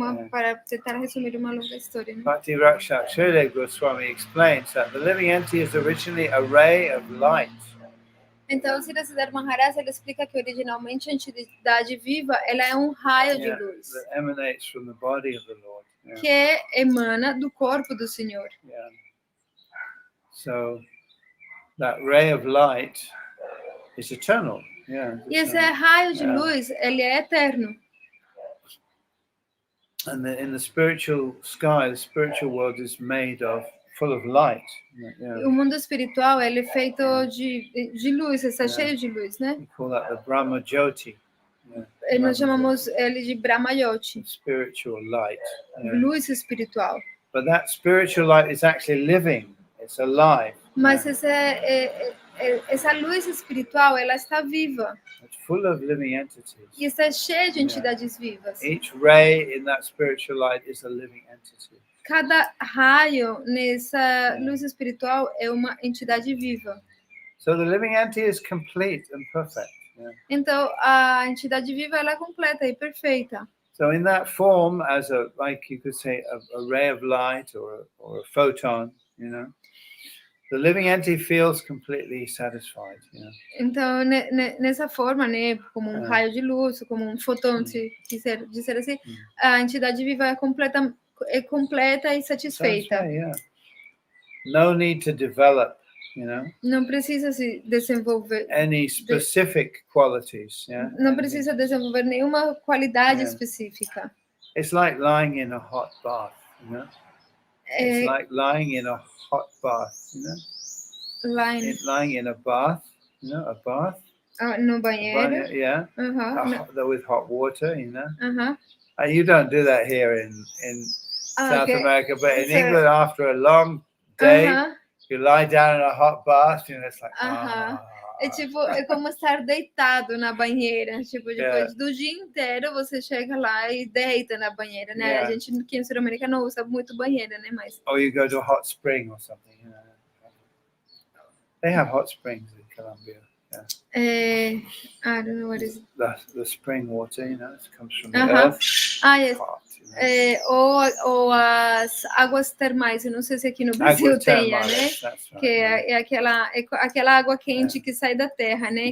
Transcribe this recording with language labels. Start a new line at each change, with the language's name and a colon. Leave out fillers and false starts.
Portuguese: Para tentar resumir uma longa história. Né?
English: Bhakti Raksha Srila Goswami explains that the living entity is originally a ray of light.
Portuguese: Então, o Srila Maharaj ele explica que originalmente a entidade viva ela é um raio de luz
English: that emanates from the body of the Lord.
Portuguese: que emana do corpo do Senhor.
English: Yeah. So that ray of light is eternal. Yeah.
Portuguese: E esse raio de luz ele é eterno.
English: And in the spiritual sky, the spiritual world is made of full of light.
Portuguese: O mundo espiritual ele é feito de luz, está cheio de luz, né?
English: We call that the Brahma Jyoti.
Portuguese: Nós chamamos ele de Brahma Jyoti.
English: Spiritual light.
Portuguese: Luz espiritual.
English: But that spiritual light is actually living. It's alive.
Portuguese: Mas essa luz espiritual ela está viva.
English: It's full of living entities.
Portuguese: E está cheia de entidades vivas.
English: Each ray in that spiritual light is a living entity.
Portuguese: Cada raio nessa luz espiritual é uma entidade viva.
English: So the living entity is complete and perfect.
Portuguese: Então a entidade viva ela é completa e perfeita.
English: So in that form, as like you could say, a ray of light or a photon, the living entity feels completely satisfied.
Portuguese: Então nessa forma, né, como um raio de luz, como um fotão, se quiser dizer assim, a entidade viva é completa e satisfeita.
English: Right, yeah. No need to develop,
Portuguese: Não precisa se desenvolver
English: any specific qualities.
Portuguese: Não precisa desenvolver nenhuma qualidade específica.
English: It's like lying in a hot bath, It's like lying in a hot bath, lying in a bath, a bath.
Portuguese: No banheiro.
English: Yeah. With hot water, Uh-huh. You don't do that here in South America, but in England, after a long day, you lie down in a hot bath, it's like.
Portuguese: É como estar deitado na banheira, depois do dia inteiro você chega lá e deita na banheira, né? A gente aqui em Sul-América não usa muito banheira, né? Mas.
English: Or you go to a hot spring or something. They have hot springs in Colombia. I don't know what is it. The spring water, it comes from the earth. Yes. Hot,
Portuguese: ou as águas termais, eu não sei se aqui no Brasil tem, né?
English: Right,
Portuguese: que é aquela água quente que sai da terra, né?